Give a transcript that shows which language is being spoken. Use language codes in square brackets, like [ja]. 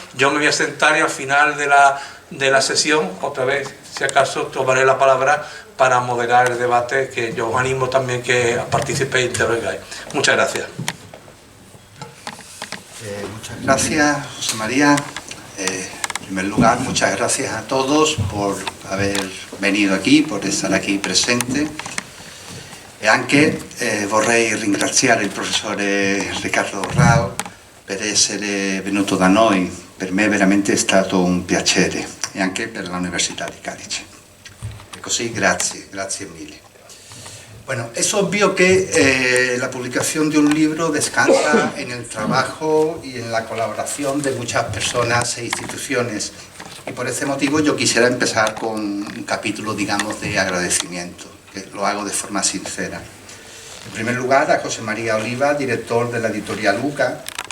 [es] Yo me voy a sentar y al final de la sesión, otra vez, si acaso, tomaré la palabra para moderar el debate, que yo os animo también que participéis e intervengáis. Muchas gracias. Muchas gracias, José María. En primer lugar, muchas gracias a todos por haber venido aquí, por estar aquí presente. [it] E anche vorrei ringraziare il professore Riccardo Rao per essere venuto da noi. Per me veramente è stato un piacere, e anche per l'Università di Cadice. E così grazie mille. [es] Bueno, es obvio que la publicación de un libro descansa en el trabajo y en la colaboración de muchas personas e instituciones, y por ese motivo yo quisiera empezar con un capítulo, digamos, de agradecimiento, que lo hago de forma sincera. En primer lugar, a José María Oliva, director de la Editorial UCA,